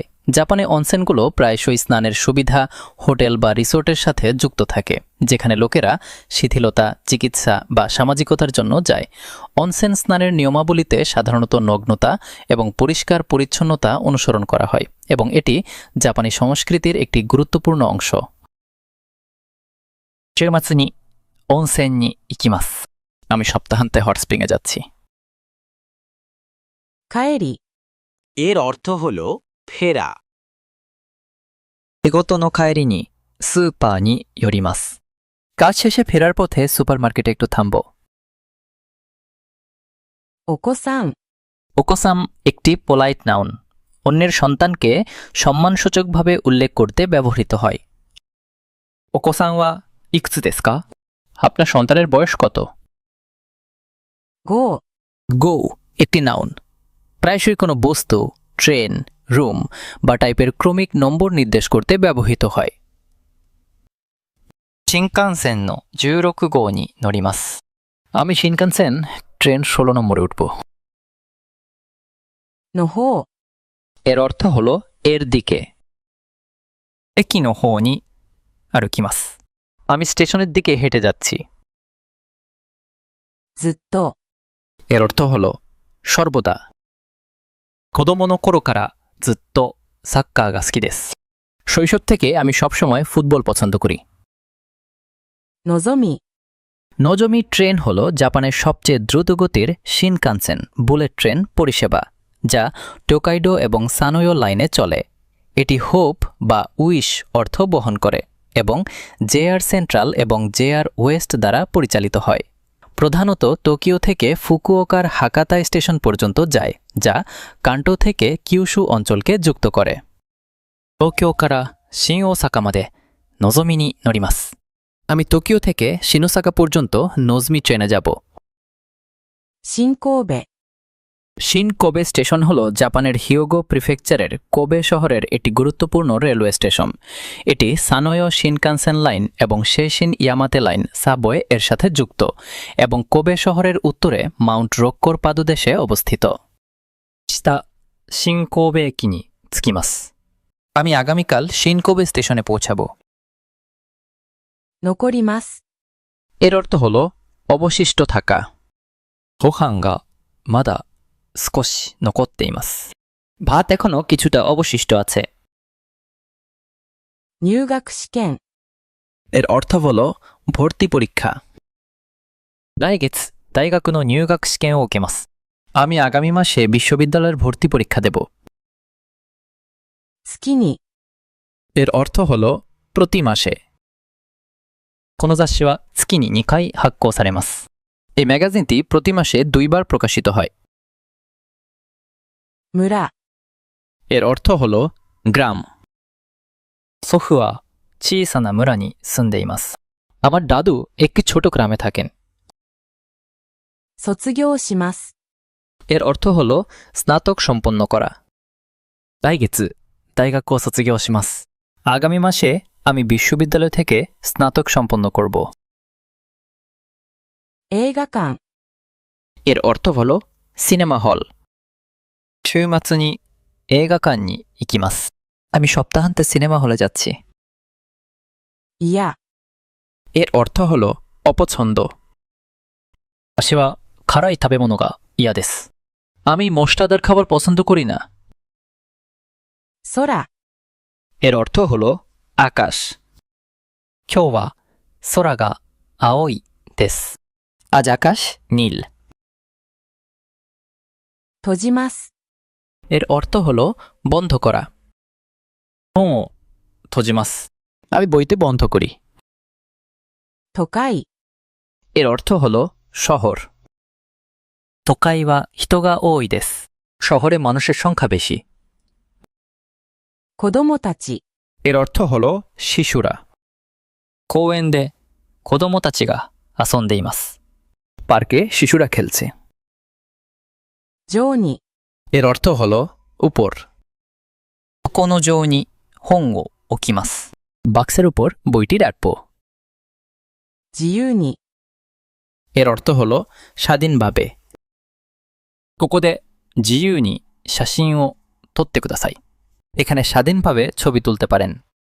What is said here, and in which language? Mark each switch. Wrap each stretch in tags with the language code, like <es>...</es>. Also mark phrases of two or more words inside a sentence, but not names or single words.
<bn>জাপানে অনসেনগুলো প্রায়শই স্নানের সুবিধা, হোটেল বা রিসোর্টের সাথে যুক্ত থাকে, যেখানে লোকেরা শিথিলতা, চিকিৎসা বা সামাজিকতার জন্য যায়। অনসেন স্নানের নিয়মাবলীতে সাধারণত নগ্নতা এবং পরিষ্কার পরিচ্ছন্নতা অনুসরণ করা হয় এবং এটি জাপানি সংস্কৃতির একটি গুরুত্বপূর্ণ অংশ।</bn> <ja>週末に温泉に行きます。</ja> <bn>আমি সপ্তাহান্তে</bn> <en>hot spring</en> <bn>যাচ্ছি।</bn> <ja>帰り。</ja> <bn>এর অর্থ হল ফেরা।</bn> <ja>仕事の帰りにスーパーに寄ります。</ja> <bn>কাজ শেষে ফেরার পথে সুপারমার্কেটে একটু থামব।</bn> <ja>お子さん。</ja> <bn>ওকোসাম একটি</bn> <en>polite noun,</en> <bn>অন্যের সন্তানকে সম্মানসূচকভাবে উল্লেখ করতে ব্যবহৃত হয়।</bn> <ja>お子さんはいくつですか？</ja> <bn>আপনার সন্তানের বয়স কত?</bn> <ja>号。</ja> <bn>গো একটি নাউন, প্রায়শই কোনো বস্তু, ট্রেন, রুম বা টাইপের ক্রমিক নম্বর নির্দেশ করতে ব্যবহৃত হয়।</bn> <ja>新幹線の16号に乗ります。</ja> <bn>আমি শিনকানসেন ট্রেন 16 নম্বরে উঠব।</bn> <ja>の方、</ja> <bn>এর অর্থ হলো এর দিকে।</bn> <ja>駅の方に歩きます。</ja> <bn>আমি স্টেশনের দিকে হেঁটে যাচ্ছি।</bn> <ja>ずっと、</ja> <bn>এর অর্থ হলো সর্বদা।</bn> <ja>子供の頃からずっとサッカーが好きです。</ja> <bn>শৈশব থেকে আমি সবসময় ফুটবল পছন্দ করি।</bn> <ja>のぞみ、</ja> <bn>নজমি ট্রেন হল জাপানের সবচেয়ে দ্রুতগতির শিনকানসেন বুলেট ট্রেন পরিষেবা, যা টোকাইডো এবং সানোয়ো লাইনে চলে। এটি হোপ বা উইশ অর্থ বহন করে এবং জেআর সেন্ট্রাল এবং জেআর ওয়েস্ট দ্বারা পরিচালিত হয়। প্রধানত টোকিও থেকে ফুকুওকার হাকাতা স্টেশন পর্যন্ত যায়, যা কান্টো থেকে কিউশু অঞ্চলকে যুক্ত করে।</bn> <ja>東京から新大阪までのぞみに乗ります。</ja> <bn>আমি টোকিও থেকে শিনোসাকা পর্যন্ত নজমি ট্রেনে যাব।</bn> <ja>新神戸、</ja> <bn>শিন কোবে স্টেশন হল জাপানের হিয়োগো প্রিফেকচারের কোবে শহরের একটি গুরুত্বপূর্ণ রেলওয়ে স্টেশন। এটি সানোয়ো শিনকানসেন লাইন এবং শেইশিন ইয়ামাতে লাইন সাবওয়ে এর সাথে যুক্ত এবং কোবে শহরের উত্তরে মাউন্ট রোক্কোর পাদদেশে অবস্থিত।</bn> <ja>明日、新神戸駅に着きます。</ja> <bn>আমি আগামীকাল শিন কোবে স্টেশনে পৌঁছাব।</bn> <ja>残ります。</ja> <bn>এর অর্থ হল অবশিষ্ট থাকা।</bn> <ja>ご飯がまだ少し残っています。</ja> <bn>ভাত এখনো কিছুটা অবশিষ্ট আছে।</bn> <ja>入学試験、</ja> <bn>এর অর্থ হল ভর্তি পরীক্ষা।</bn> <ja>来月、大学の入学試験を受けます。</ja> <bn>আমি আগামী মাসে বিশ্ববিদ্যালয়ের ভর্তি পরীক্ষা দেব।</bn> <ja>月に、</ja> <bn>এর অর্থ হল প্রতি মাসে।</bn> <ja>この雑誌は月に2回発行されます。</ja> <bn>এই ম্যাগাজিনটি প্রতি মাসে 2 বার প্রকাশিত হয়।</bn> <ja>村、</ja> <bn>এর অর্থ হল গ্রাম।</bn> <ja>祖父は小さな村に住んでいます。</ja> <bn>আমার দাদু একটি ছোট গ্রামে থাকেন।</bn> <ja>卒業します。</ja> <bn>এর অর্থ হল স্নাতক সম্পন্ন করা।</bn> <ja>来月、大学を卒業します。</ja> <bn>আগামী মাসে আমি বিশ্ববিদ্যালয় থেকে স্নাতক সম্পন্ন করব।</bn> <ja>映画館、</ja> <bn>এর অর্থ হল সিনেমা হল।</bn> <ja>週末に映画館に行きます。</ja> <bn>আমি সপ্তাহান্তে সিনেমা হলে যাচ্ছি।</bn> <ja>いや、</ja> <bn>এর অর্থ হল অপছন্দ।</bn> <ja>私は辛い食べ物が嫌です。</ja> <bn>আমি মশলাদার খাবার পছন্দ করি না।</bn> <ja>空、</ja> <bn>এর অর্থ হল আকাশ।</bn> <ja>今日は空が青いです。</ja> <bn>আজ আকাশ নীল।</bn> <ja>閉じます。</ja> <bn>এর অর্থ হল বন্ধ করা।</bn> <ja>本を閉じます。</ja> <bn>আমি বইতে বন্ধ করি।</bn> <ja>都会、</ja> <bn>এর অর্থ হল শহর।</bn> <ja>都会は人が多いです。</ja> <bn>শহরে মানুষের সংখ্যা বেশি।</bn> <ja>子供たち、</ja> <bn>এর অর্থ হল শিশুরা।</bn> <ja>公園で子供たちが遊んでいます。</ja> <bn>পার্কে শিশুরা খেলছে।</bn> <ja>上に、</ja> <bn>এর অর্থ হল উপর।</bn> <ja>箱の上に本を置きます。</ja> <bn>বাক্সের উপর বইটি রাখব।</bn> <ja>自由に、</ja> <bn>এর অর্থ হল স্বাধীনভাবে।</bn> <ja>ここで自由に写真を撮ってください。</ja> <bn>এখানে স্বাধীনভাবে ছবি তুলতে পারেন।</bn>